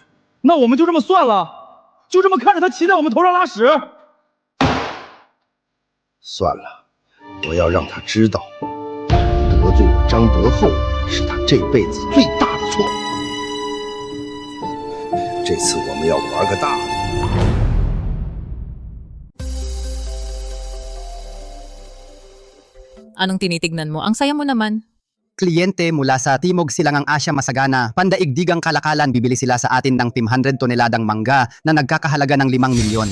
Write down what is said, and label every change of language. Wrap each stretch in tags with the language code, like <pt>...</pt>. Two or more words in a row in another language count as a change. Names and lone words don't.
<zh>那我们就这么算了，就这么看着他骑在我们头上拉屎？算了，我要让他知道，得罪我张德厚是他这辈子最大的错。这次我们要玩个大的。</zh> <tl>Anong tinitignan mo? Ang saya mo naman. Kliyente mula sa Timog Silangang Asya Masagana, pandaigdigang kalakalan bibili sila sa atin ng 500 toneladang mangga na nagkakahalaga ng 5 milyon.</tl>